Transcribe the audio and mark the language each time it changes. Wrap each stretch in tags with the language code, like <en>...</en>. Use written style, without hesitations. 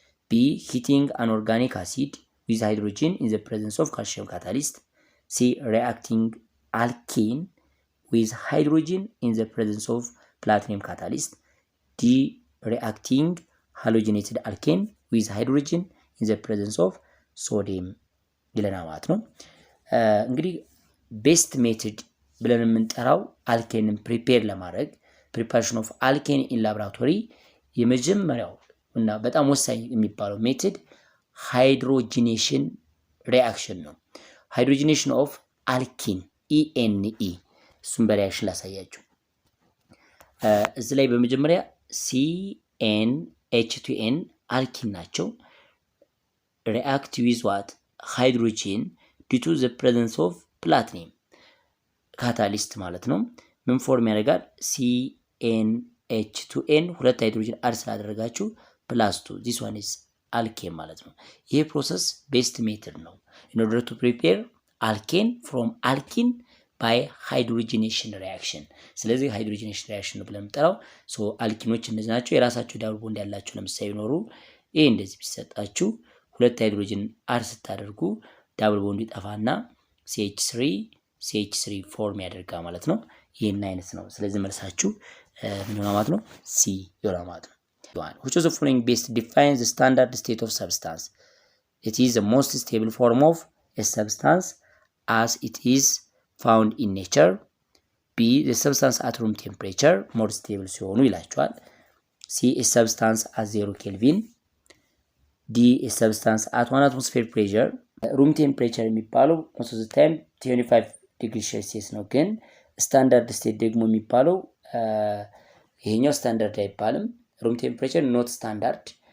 <en>B heating an organic acid with hydrogen in the presence of calcium catalyst. C reacting alkene with hydrogen in the presence of platinum catalyst. D reacting halogenated alkane with hydrogen in the presence of sodium</en> <am>ይለናል ማለት ነው። እንግዲህ ቤስት ሜትድ ብለን የምንጠራው አልኬንን ፕሪፔር ለማድረግ ፕሪፓሬሽን ኦፍ አልኬን ኢን ላብራቶሪ የመጀመሪያው እና በጣም ወሳኝ የሚባለው ሜትድ ሃይድሮጂኔሽን ሪአክሽን ነው። ሃይድሮጂኔሽን ኦፍ አልኪን ኢኤንኢ እሱም በሪአክሽን ላሳያችሁ። እዚህ ላይ በመጀመሪያ ሲኤን ኤች2ኤን አልኪን ናቸው።</am> <en>react with what? Hydrogen due to the presence of platinum catalyst ማለት ነው።</en> <am>ምን ፎርም ያደርጋል? CnH2n ሁለት ሃይድሮጅን አድ ስላደረጋችሁ +2</am> <en>this one is alkene</en> <am>ማለት ነው። ይሄ ፕሮሰስ ቤስት ሜተድ ነው</am> <en>in order to prepare alkene from alkene by hydrogenation reaction።</en> <am>ስለዚህ ሃይድሮጂኔሽን ሪአክሽን ነው ብለን የምንጠራው። ሶ አልኪኖች እነዚህ ናቸው። የራሳቸው ዳብል ቦንድ ያላቸው ለምሳሌ ይኖሩ ይሄ እንደዚህ ቢሰጣችሁ ሁለት ሃይድሮጅን አድ ስታደርጉ ዳብል ቦንዱ ይጠፋና CH3 ፎርም ያደርጋል ማለት ነው። ይሄን አይነት ነው። ስለዚህ መልሳችሁ ምን ይሆናል ማለት ነው? ሲ ይሆናል ማለት ነው።</am> <en>which of the following best defines the standard state of substance? It is the most stable form of a substance as it is found in nature. B the substance at room temperature more stable</en> <am>ሲሆኑ ይላችኋል።</am> <en>C a substance at 0 Kelvin. D a substance at 1 atmosphere pressure. room temperature የሚባለው most of the time 25 degree Celsius ነው።</en> <am>ግን ስታንዳርድ ስቴት ደግሞ የሚባለው ይሄኛው ስታንዳርድ አይባልም።</am> <en>room temperature not standard</en>